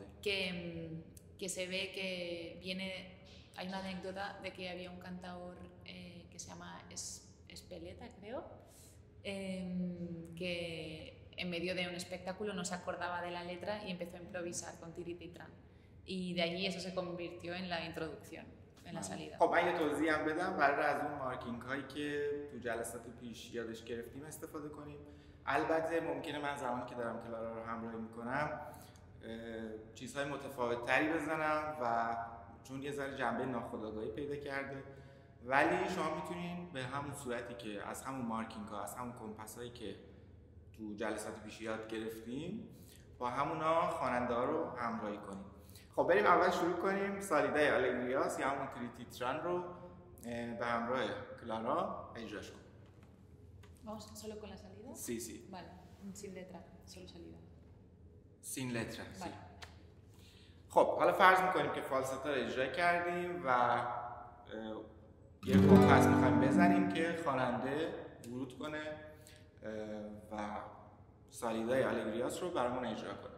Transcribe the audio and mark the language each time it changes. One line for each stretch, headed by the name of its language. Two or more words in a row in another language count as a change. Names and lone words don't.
Spanish: que se ve que viene, hay una anécdota de que había un cantador que se llama Espeleta, creo, que en medio de un espectáculo no se acordaba de la letra y empezó a improvisar con tirititran, y de allí eso se convirtió en la introducción, en la salida.
Persian: خب من یه توضیح هم بدم برای از اون مارکینگ هایی که تو جلسات پیش یادش گرفتیم استفاده کنیم. البته ممکنه من زمانی که دارم کلارا رو همراهی میکنم چیزهای متفاوت تری بزنم و چون یه ذره جنبه ناخودآگاهی پیدا کرده، ولی شما میتونین به همون صورتی که از همون مارکینگ ها، از همون کمپاس هایی که تو جلسات پیش یاد گرفتیم با همونا خواننده ها رو همراهی کنیم. خب بریم اول شروع کنیم سالیدای آلگریاس یا همون تریتیتران رو به همراه کلارا اجراش کنیم.
Spanish: ¿Vamos solo con la salida? Sí, sí. Vale, sin letra, solo salida. sin letra. Vale.
Persian: خب حالا فرض میکنیم که فالستو رو اجرا کردیم و یه کمپاس میخوایم بزنیم که خواننده ورود کنه و سالیدای آلگریاس رو برامون اجرا کنه.